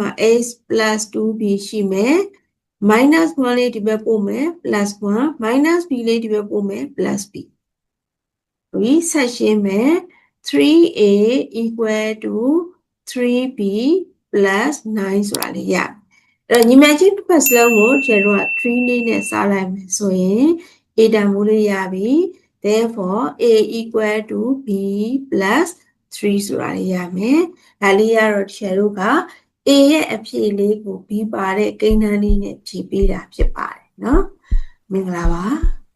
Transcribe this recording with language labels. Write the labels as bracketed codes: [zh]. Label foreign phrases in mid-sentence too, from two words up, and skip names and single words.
[en] x plus 2b [my] ရှိမယ် [en] minus 1 [my] လေးဒီဘက်ပို့မယ် [en] plus 1 minus b [my] လေးဒီဘက်ပို့မယ် plus b ဒီဆက်ရှင်းမယ် [en] 3a equal to 3b plus 9 [my] ဆိုတာလေးရအဲ့တော့ညီမချင်းတစ်ဖက်စလုံးကိုကျွန်တော်က3လေးနဲ့စားလိုက်မယ်ဆိုရင် a တန်ဖိုးလေးရပြီ [en] therefore a equal to b plus 3 [my] ဆိုတာလေးရမယ်ဒါလေးရတော့ကျွန်တော်က a ရဲ့အဖြေလေးကို b ပါတဲ့ကိန်းနှန်းလေးနဲ့ဖြည့်ပေးတာဖြစ်ပါတယ်เนาะမင်္ဂလာပါ